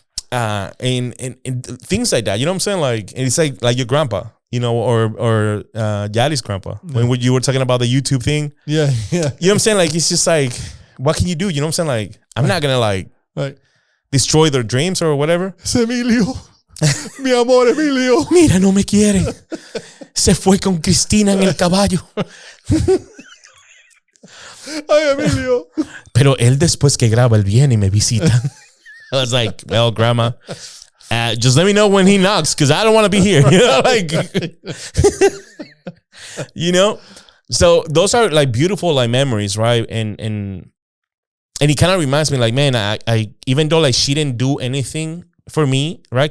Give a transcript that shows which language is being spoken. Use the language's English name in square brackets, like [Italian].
[English] And things like that. You know what I'm saying? Like, and it's like your grandpa, or Yadi's grandpa. When you were talking about the YouTube thing. Yeah. You know what I'm saying? Like, it's just like, what can you do? You know what I'm saying? Like, I'm not going to like destroy their dreams or whatever. [Spanish] Emilio. Mi amor, Emilio. Mira, no me quiere. Se fue con Cristina en el caballo. Ay, Emilio. Pero él después que graba, él viene y me visita. [English] I was like, well, grandma, just let me know when he knocks because I don't want to be here. So those are like beautiful like memories, right? And it kind of reminds me like, man, I even though like she didn't do anything for me, right?